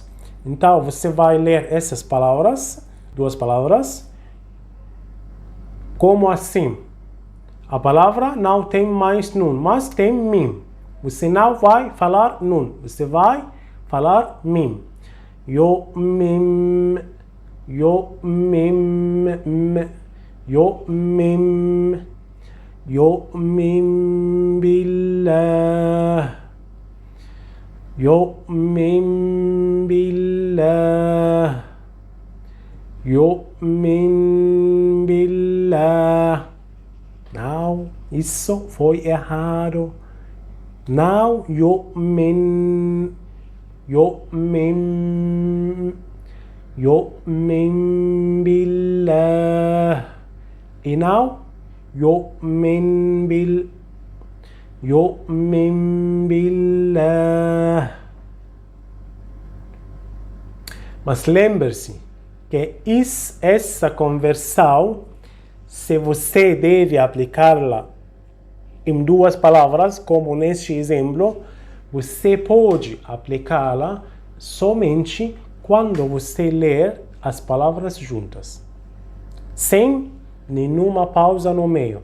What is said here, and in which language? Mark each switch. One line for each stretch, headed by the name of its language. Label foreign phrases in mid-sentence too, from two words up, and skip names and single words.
Portuguese: Então, você vai ler essas palavras, duas palavras, como assim. A palavra não tem mais nun, mas tem mim. Você não vai falar nun, você vai falar mim. Yo mim,
Arabic: يؤمن يؤمن بالله يؤمن بالله يؤمن بالله.
Portuguese: Não, isso foi errado. Não,
Arabic: يؤمن يؤمن يؤمن بالله.
Portuguese: E não,
Arabic: يؤمن بالله.
Portuguese: Mas lembre-se que essa conversão, se você deve aplicá-la em duas palavras, como neste exemplo, você pode aplicá-la somente quando você ler as palavras juntas, sem nenhuma pausa no meio.